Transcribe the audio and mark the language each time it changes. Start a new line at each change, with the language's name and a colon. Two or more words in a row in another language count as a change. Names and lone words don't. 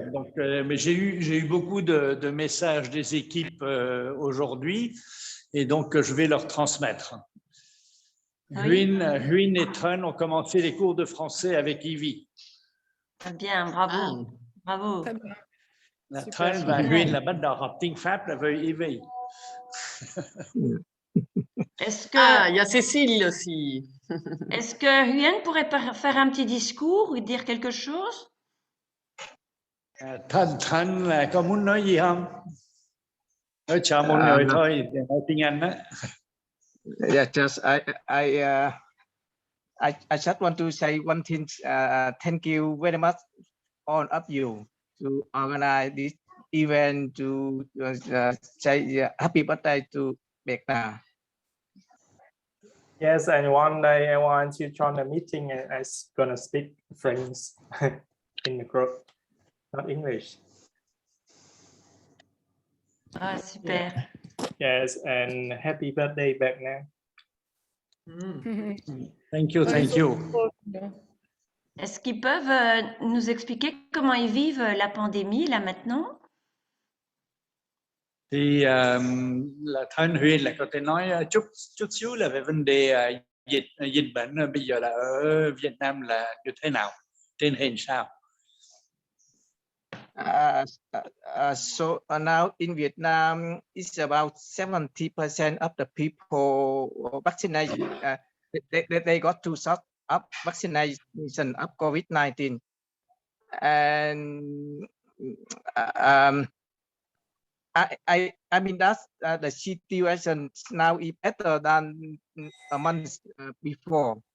French: Donc, mais j'ai eu beaucoup de messages des équipes aujourd'hui et donc je vais leur transmettre. Huyn et Tran ont commencé les cours de français avec Ivy. Très bien, bravo. Bravo. Très bien. La Super.
Vietnamese: Tran và Huyn là bắt đầu học tiếng Pháp là với Ivy.
French: Est-ce que, Ah, il y a Cécile aussi. est-ce que Huyen pourrait faire un petit discours ou dire quelque chose?
Vietnamese: Tran là có muốn nói gì không? Nói chào mọi người thôi, thì nói tiếng Anh đó.
English: Yeah, just I just want to say one thing. Thank you very much, all of you, to organize this event to say happy birthday to Bernard. Yes, and one day I want to join the meeting and I'm gonna speak French in the group, not English. Ah, super. Yes, and happy birthday, Bernard. Thank you, thank you.
French: Est-ce qu'ils peuvent nous expliquer comment ils vivent la pandémie là maintenant?
Vietnamese: Thì là Thanh Huyền là có thể nói chút xíu là về vấn đề dịch bệnh bây giờ là ở Việt Nam là như thế nào, tình hình sao?
English: So now in Vietnam, it's about 70% of the people vaccinated. They got two shots of vaccination of COVID-19, and I mean that's the situation now is better than a month before.